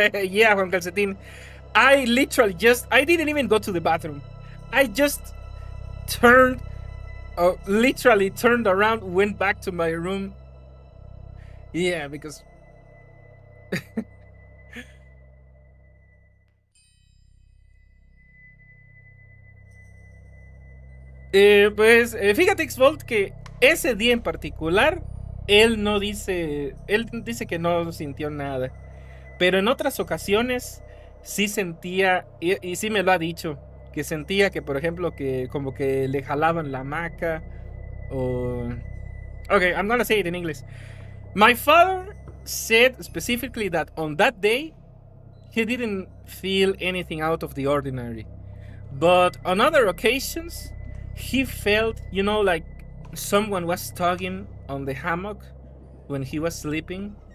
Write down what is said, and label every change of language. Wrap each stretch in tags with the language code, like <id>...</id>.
<en>Yeah, Juan Calcetin. I literally I didn't even go to the bathroom. I just literally turned around, went back to my room. Yeah, because</en> <es>pues fíjate, Xbolt, que ese día en particular él dice que no sintió nada, pero en otras ocasiones sí sentía, y sí me lo ha dicho, que sentía que, por ejemplo, que como que le jalaban la hamaca o...</es> <en>Okay, I'm gonna say it in English. My father said specifically that on that day he didn't feel anything out of the ordinary, but on other occasions he felt, like someone was tugging on the hammock when he was sleeping.</en>